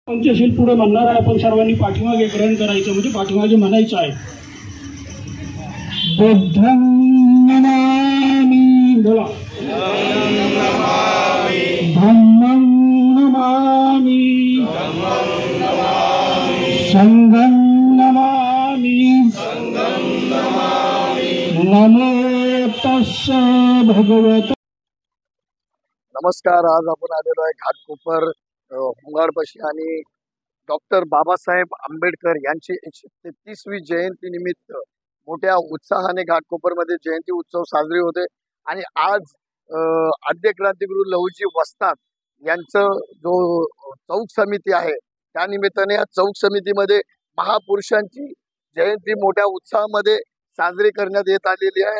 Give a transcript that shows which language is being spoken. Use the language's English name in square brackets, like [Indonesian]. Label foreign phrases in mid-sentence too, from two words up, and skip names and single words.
[Marathi] पंचशील पुढे म्हणणार आहे, आपण सर्वांनी पाठीमागे ग्रहण करायचं, म्हणजे पाठीमागे म्हणायचं आहे. [Pali] बुद्धं नमामि, बोला. धम्मं नमामि, संघं नमामि, नमो तस्स भगवते. [Marathi] नमस्कार. आज आपण आलेलो आहे घाटकोपर होंगाडपाशी आणि डॉक्टर बाबासाहेब आंबेडकर यांची 133वी जयंती निमित्त मोठ्या उत्साहाने घाटकोपरमध्ये जयंती उत्सव साजरे होते. आणि आज आद्य क्रांतिगुरू लहुजी वस्ताद यांचं जो चौक समिती आहे त्या निमित्ताने या चौक समितीमध्ये महापुरुषांची जयंती मोठ्या उत्साहामध्ये साजरी करण्यात येत आलेली आहे.